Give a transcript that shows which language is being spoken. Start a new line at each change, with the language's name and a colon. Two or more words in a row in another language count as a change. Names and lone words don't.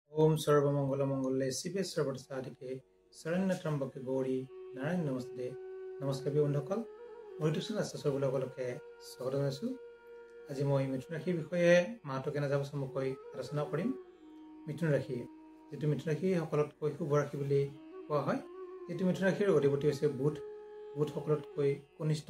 Sanskrit: ओम सर्वमंगल मंगले शिवे सर्वसाधिके शरण्य त्र्यंबके गौरी नारायण नमस्ते नमस्कार
Assamese: বন্ধুসকল মই টিউচন আছে সকলোকে স্বাগত জনাইছো আজি মই মিথুন ৰাশিৰ বিষয়ে মাহটো কেনে যাব চমুকৈ আলোচনা কৰিম মিথুন ৰাশি যেটো মিথুন ৰাশি সকলোতকৈ শুভ ৰাশি বুলি কোৱা হয় যেটো মিথুন ৰাশিৰ অধিপতি হৈছে বুধ বুধ সকলোতকৈ কনিষ্ঠ